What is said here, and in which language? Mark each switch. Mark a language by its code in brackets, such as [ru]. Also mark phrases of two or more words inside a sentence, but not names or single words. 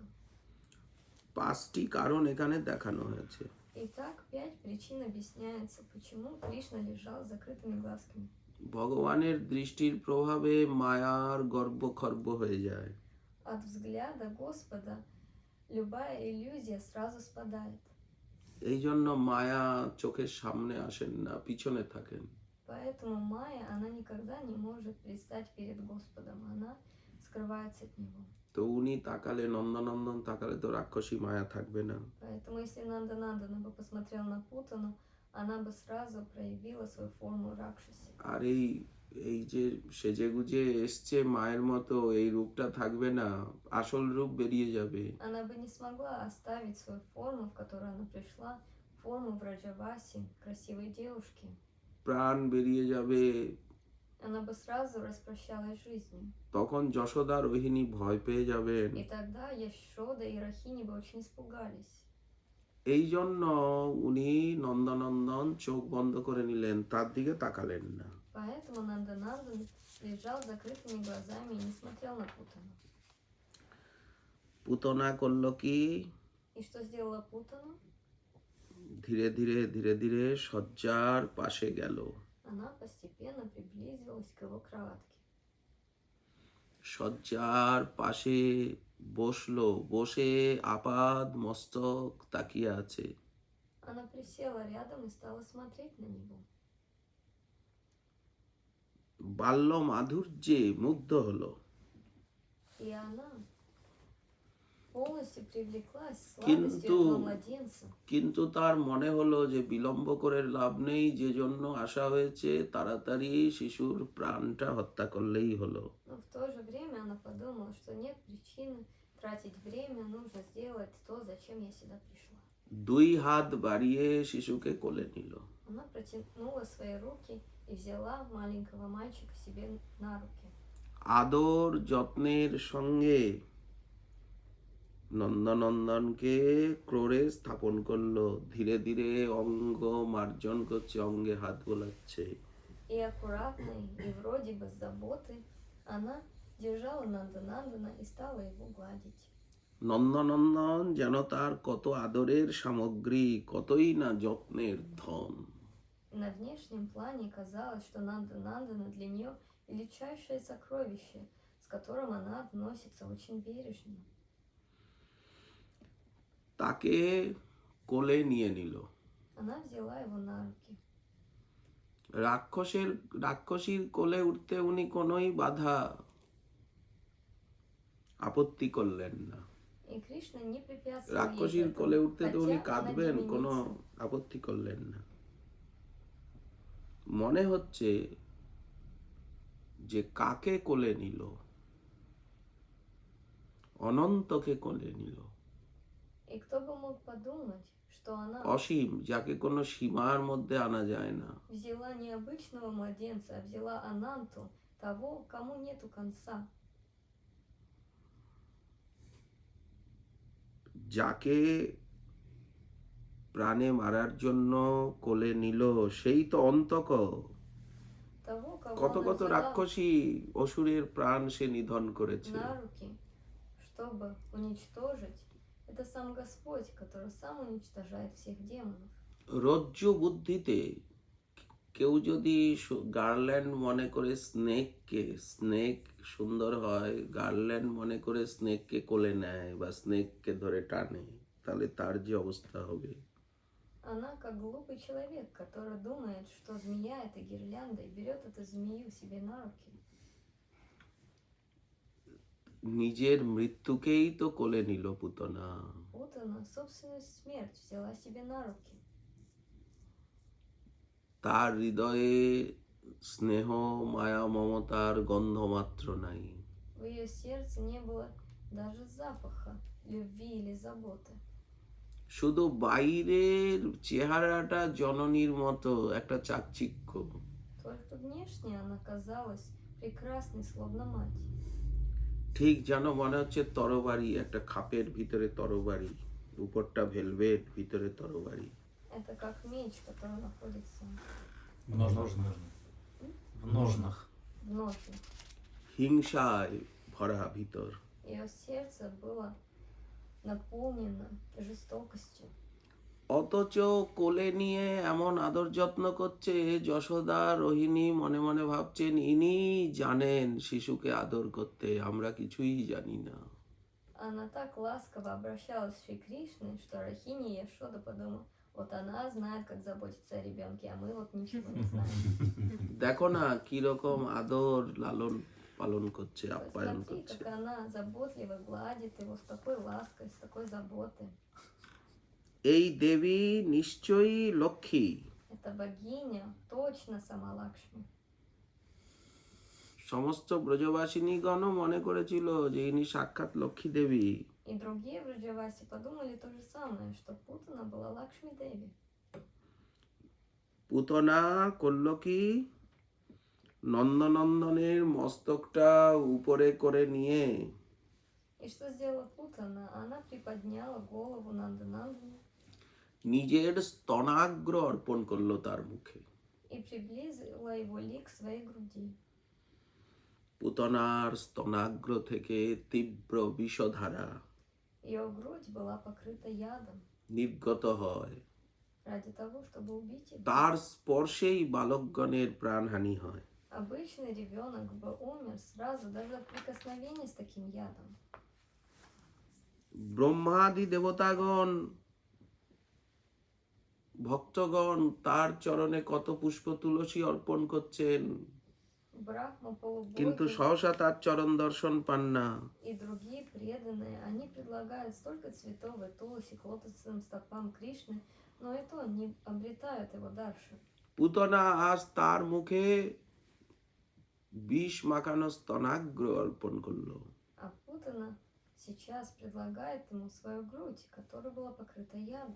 [bn] 5টি কারণ এখানে দেখানো হয়েছে। [ru] Итак, 5 причин объясняется, почему Кришна лежал с закрытыми глазками. [bn] ভগবানের দৃষ্টির প্রভাবে মায়ার গর্ব খর্ব হয়ে যায়। [ru] От взгляда Господа любая иллюзия сразу спадает. [bn] এই জন্য মায়া চোখের সামনে আসেন না, পিছনে থাকেন। [ru] Поэтому Майя, она никогда не может предстать перед Господом, она скрывается от него. [bn] তো উনি তাকালে, নন্দনন্দন তাকালে তো রাক্ষসী মায়া থাকবে না। [ru] Поэтому если Нанданандана бы посмотрел на Путану, она бы сразу проявила свою форму Ракшаси. [bn] আর এই যে সেজে গুজে এসছে মায়ের মতো, এই রূপটা থাকবে না, আসল রূপ বেরিয়ে যাবে। [ru] Она бы не смогла оставить свою форму, в которую она пришла, форму Враджаваси, красивой девушки. [bn] প্রাণ বেরিয়ে যাবে। [ru] Она бы сразу распрощалась с жизнью. [bn] তখন যশোদা রোহিণী ভয় পেয়ে যাবেন। [ru] И тогда Яшода и Рахини бы очень испугались. [bn] এই জন্য উনি নন্দনন্দন চোখ বন্ধ করে নিলেন, তার দিকে তাকালেন না। [ru] Поэтому Нанданандан лежал с закрытыми глазами и не смотрел на Путану. [bn] পুতনা করলো কি? [ru] И что сделала Путана? [bn] ধীরে ধীরে ধীরে ধীরে শয্যার পাশে গেল। [ru] Она постепенно приблизилась к его кроватке. [bn] শয্যার পাশে বসলো, বসে আপাদ মস্তক তাকিয়ে আছে। [ru] Она присела рядом и стала смотреть на него. [bn] বাল্য মাধুর্যে মুগ্ধ হলো। [ru] И она полностью привлеклась сладостью [bn] কিন্তু [ru] этого младенца. [bn] কিন্তু তার মনে হলো যে বিলম্ব করে লাভ নেই, যে জন্য আসা হয়েছে তাড়াতাড়ি শিশুর প্রাণটা হত্যা করলেই হলো। [ru] Но в то же время она подумала, что нет причины тратить время, нужно сделать то, зачем я сюда пришла. [bn] 2 হাত বাড়িয়ে শিশুকে কোলে নিল। [ru] Она протянула свои руки и взяла маленького мальчика себе на руки. [bn] আদর যত্নের সঙ্গে নন্দনন্দনকে ক্রোড়ে স্থাপন করলো। ধীরে ধীরে অঙ্গ মার্জন করছে, অঙ্গে হাত বোলাচ্ছে। [ru] И аккуратной, и вроде бы с заботой она держала Нанданандана и стала его гладить. [bn] নন্দনন্দন যেন তার কত আদরের সামগ্রী, কতই না যত্নের ধন। [ru] на внешнем плане казалось, что Нанда для нее величайшее сокровище, с которым она относится очень бережно. [bn] তাকে কোলে নিয়ে নিল। [ru] Она взяла его на руки. [bn] রাক্ষসীর কোলে উঠতে উনি কোনোই বাধা আপত্তি করলেন না। [ru] И Кришна не препятствовал ей [bn] রাক্ষসীর [ru] этому, [bn] কোলে উঠতে তো উনি [ru] хотя она [bn] কাঁদবেন, কোনো [ru] демоница. [bn] আপত্তি করলেন না। মনে হচ্ছে যে কাকে কোলে নিল? অনন্তকে কোলে নিল। [ru] И кто бы мог подумать, что она [bn] অসীম, যাকে কোনো সীমার মধ্যে আনা যায় না। [ru] взяла не обычного младенца, а взяла Ананту, того, кому нету конца. [bn] যাকে প্রাণে মারার জন্য কোলে নিল সেই তো অন্তক। [ru] Того, кого [bn] কত [ru] она [bn] কত [ru] взяла [bn] রাক্ষসী অসুরের প্রাণ সে নিধন করেছে। [ru] на руки, чтобы уничтожить. Это сам Господь, который сам уничтожает всех демонов. [bn] রজ্জু বুদ্ধিতে কেউ যদি গার্ল্যান্ড মনে করে স্নেককে, স্নেক সুন্দর হয়, গার্ল্যান্ড মনে করে স্নেককে কোলে নেয় বা স্নেককে ধরে টানে, তাহলে তার যে অবস্থা হবে। [ru] Она как глупый человек, который думает, что змея — это гирлянда, и берет эту змею себе на руки. [bn] নিজের মৃত্যুকেই তো কোলে নিল পুতনা। [ru] Путана собственную смерть взяла себе на руки. [bn] তার হৃদয়ে স্নেহ, মায়া, মমতার গন্ধ মাত্র নাই। [ru] В ее сердце не было даже запаха любви или заботы. [bn] শুধু বাইরের চেহারাটা জননীর মতো একটা চাকচিক্য। [ru] Только внешне она казалась прекрасной, словно мать. [bn] ঠিক যেন мনে হচ্ছে তরবারি, একটা খাপের ভিতরে তরবারি, উপরটা ভেলভেট, ভিতরে তরবারি। [ru] Это как меч, который находится В ножнах. В ножнах. в ножне. [bn] হিংসায় ভরা ভিতর। [ru] Ее сердце было наполнено жестокостью. [bn] অথচ কোলে নিয়ে এমন আদর যত্ন করছে যশোদা, রোহিণী মনে মনে ভাবছেন ইনি জানেন শিশুকে আদর করতে, আমরা কিছুই জানি না। [ru] Она так ласково обращалась с Шри Кришной, что Рахини и Яшода подумала, вот она знает, как заботиться о ребенке, а мы вот ничего не знаем. [bn] দেখো না কিরকম আদর লালন পালন করছে, আপ্যায়ন [ru] Посмотри, [bn] করছে। [ru] как она заботливо гладит его с такой лаской, с такой заботой. [bn] এই দেবী নিশ্চয়ই লক্ষ্মী। [ru] Эта богиня точно сама Лакшми. [bn] সমস্ত ব্রজবাসিনীগণও মনে করেছিল যে ইনি সাক্ষাৎ লক্ষ্মী দেবী। [ru] И другие Враджаваси подумали то же самое, что Путана была Лакшми Деви. [bn] পুতনা করল কি? নন্দনন্দনের মস্তকটা উপরে করে নিয়ে [ru] И что сделала Путана? Она приподняла голову Нанданандана [bn] নিজের স্তনাগ্র অর্পণ করলো তার মুখে। [ru] и приблизила его лик к своей груди. [bn] পুতনার স্তনাগ্র থেকে তীব্র বিষধারা [ru] Ее грудь была покрыта ядом [bn] নির্গত হয়। [ru] ради того, чтобы убить его. [bn] তার স্পর্শেই বালকগণের প্রাণহানি হয়। [ru] Обычный ребенок бы умер сразу даже от прикосновения с таким ядом. [bn] ব্রহ্মাদি দেবতাগণ, ভক্তগণ তার চরণে কত পুষ্প তুলসী অর্পণ করছেন, [ru] Брахма, [bn] কিন্তু [ru] полубоги [bn] সহসা তার চরণ দর্শন পান না। [ru] и другие преданные, они предлагают столько цветов и тулоси к лотосным стопам Кришны, но и то не обретают его дальше. [bn] পুতনা আজ তার মুখে বিষ মাখানো স্তনাগ্র অর্পণ করলো। [ru] А Путана сейчас предлагает ему свою грудь, которая была покрыта ядом.